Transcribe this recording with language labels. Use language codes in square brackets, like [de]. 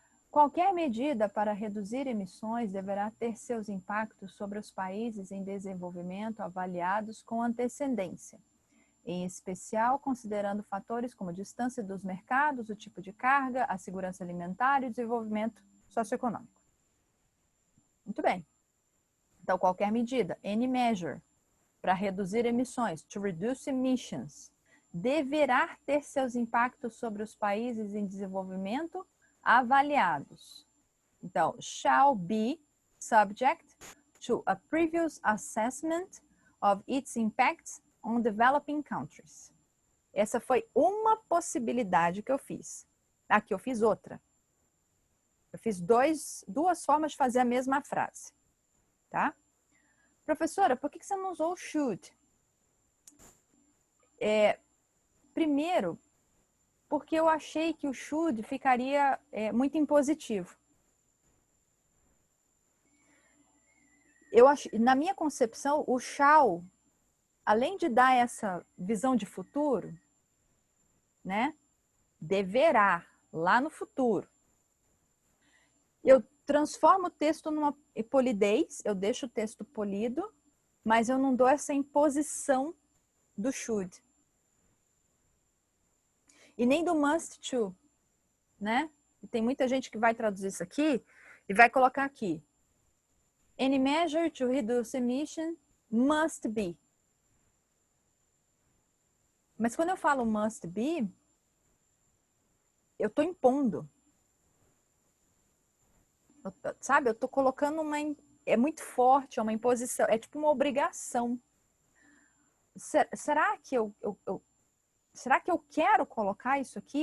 [pt] Qualquer medida para reduzir emissões deverá ter seus impactos sobre os países em desenvolvimento avaliados com antecedência, em especial considerando fatores como a distância dos mercados, o tipo de carga, a segurança alimentar e o desenvolvimento socioeconômico. Muito bem. Então, qualquer medida, [en] any measure, [pt] para reduzir emissões, [en] to reduce emissions, [pt] deverá ter seus impactos sobre os países em desenvolvimento avaliados. [en] Então, shall be subject to a previous assessment of its impacts on developing countries. [pt] Essa foi uma possibilidade que eu fiz. Aqui eu fiz outra. Eu fiz duas formas de fazer a mesma frase. Tá? Professora, por que você não usou o should? Primeiro, porque eu achei que o should ficaria muito impositivo. Na minha concepção, o shall além de dar essa visão de futuro, né? Deverá, lá no futuro. Eu transformo o texto numa polidez, eu deixo o texto polido, mas eu não dou essa imposição do should. E nem do must to, né? E tem muita gente que vai traduzir isso aqui e vai colocar aqui. [en] Any measure to reduce emission must be. [pt] Mas quando eu falo must be, eu estou impondo. Sabe? Eu estou colocando uma... É muito forte, é uma imposição, é tipo uma obrigação. Será que será que eu quero colocar isso aqui?